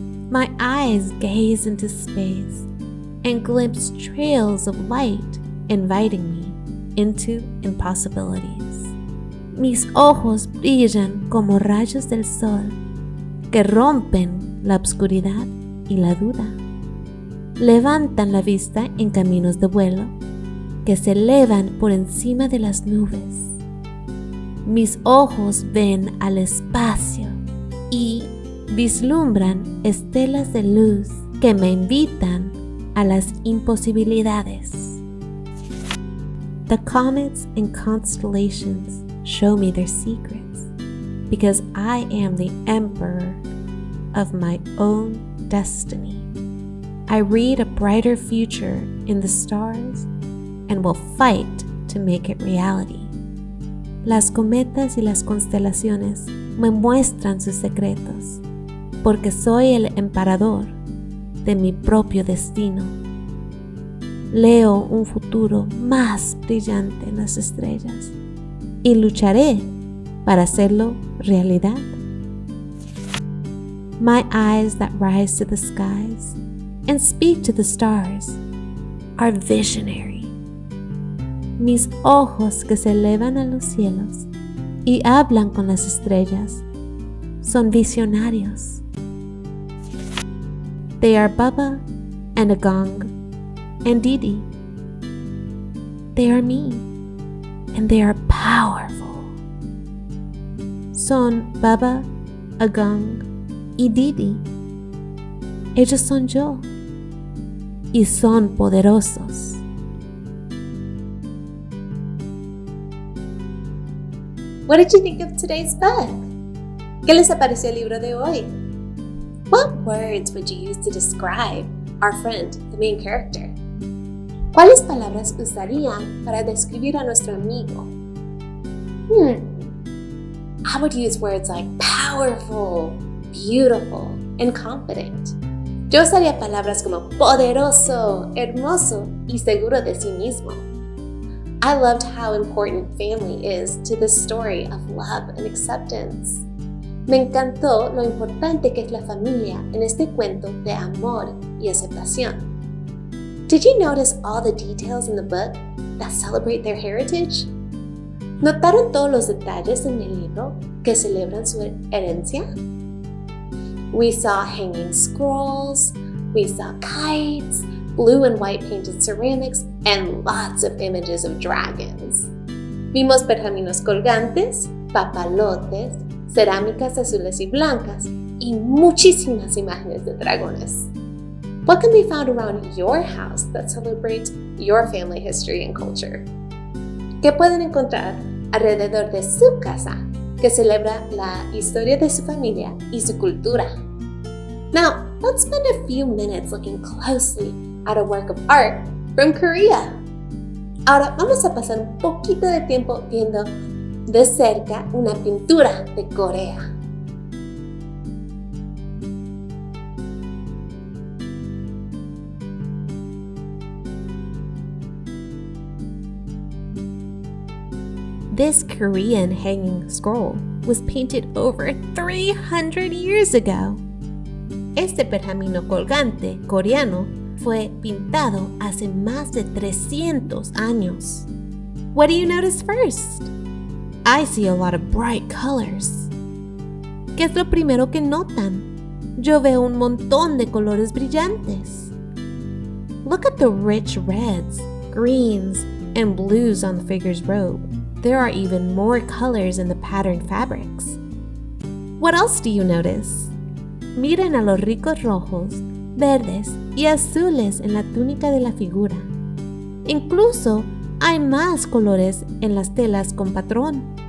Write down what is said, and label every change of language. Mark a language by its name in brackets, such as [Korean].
[English] My eyes gaze into space and glimpse trails of light inviting me into impossibilities. [Spanish] Mis ojos brillan como rayos del sol que rompen la oscuridad y la duda. Levantan la vista en caminos de vuelo que se elevan por encima de las nubes. Mis ojos ven al espacio y vislumbran estelas de luz que me invitan a las imposibilidades. [English] The comets and constellations show me their secrets because I am the emperor of my own destiny. I read a brighter future in the stars and will fight to make it reality. [Spanish] Las cometas y las constelaciones me muestran sus secretos, porque soy el emperador de mi propio destino. Leo un futuro más brillante en las estrellas y lucharé para hacerlo realidad. [English] My eyes that rise to the skies and speak to the stars are visionary. [Spanish] Mis ojos que se elevan a los cielos y hablan con las estrellas son visionarios. [English] They are Baba and Agang and Didi. They are me and they are powerful. [Spanish] Son Baba, Agang y Didi. Ellos son yo y son poderosos. [English] What did you think of today's book? [Spanish] ¿Qué les pareció el libro de hoy? [English] What words would you use to describe our friend, the main character? [Spanish] ¿Cuáles palabras usarían para describir a nuestro amigo? [English] I would use words like powerful, beautiful, and confident. [Spanish] Yo usaría palabras como poderoso, hermoso y seguro de sí mismo. [English] I loved how important family is to this story of love and acceptance. [Spanish] Me encantó lo importante que es la familia en este cuento de amor y aceptación. [English] Did you notice all the details in the book that celebrate their heritage? [Spanish] ¿Notaron todos los detalles en el libro que celebran su herencia? [English] We saw hanging scrolls, we saw kites, blue and white painted ceramics, and lots of images of dragons. [Spanish] Vimos pergaminos colgantes, papalotes, cerámicas azules y blancas, y muchísimas imágenes de dragones. [English] What can be found around your house that celebrates your family history and culture? [Spanish] ¿Qué pueden encontrar alrededor de su casa que celebra la historia de su familia y su cultura? [English] Now, let's spend a few minutes looking closely at a work of art from Korea. [Spanish] Ahora vamos a pasar un poquito de tiempo viendo de cerca una pintura de Corea. [English] This Korean hanging scroll was painted over 300 years ago. [Spanish] Este pergamino colgante coreano fue pintado hace más de 300 años. [English] What do you notice first? I see a lot of bright colors. [Spanish] ¿Qué es lo primero que notan? Yo veo un montón de colores brillantes. [English] Look at the rich reds, greens, and blues on the figure's robe. There are even more colors in the patterned fabrics. What else do you notice? [Spanish] Miren a los ricos rojos, verdes y azules en la túnica de la figura. Incluso hay más colores en las telas con patrón.